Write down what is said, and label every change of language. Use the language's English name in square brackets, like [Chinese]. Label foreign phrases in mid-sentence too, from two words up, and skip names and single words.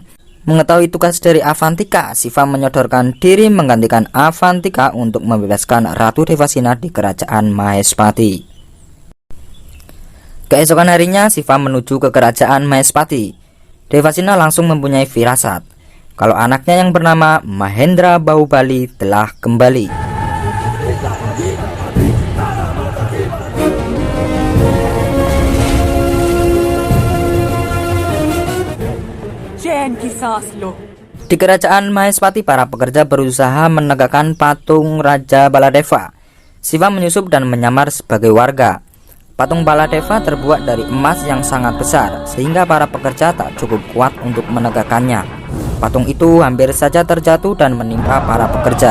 [Indonesian] Mengetahui tugas dari Avantika, Shiva menyodorkan diri menggantikan Avantika untuk membebaskan Ratu Devasina di kerajaan Mahespati. Keesokan harinya, Shiva menuju ke kerajaan Mahespati. Devasina langsung mempunyai firasat kalau anaknya yang bernama Mahendra Bahubali telah kembali. [Hindi] चैन की सांस लो। [Indonesian] Di kerajaan Mahespati, para pekerja berusaha menegakkan patung Raja Baladeva. Shiva menyusup dan menyamar sebagai warga. Patung Baladeva terbuat dari emas yang sangat besar, sehingga para pekerja tak cukup kuat untuk menegakkannya. Patung itu hampir saja terjatuh dan menimpa para pekerja.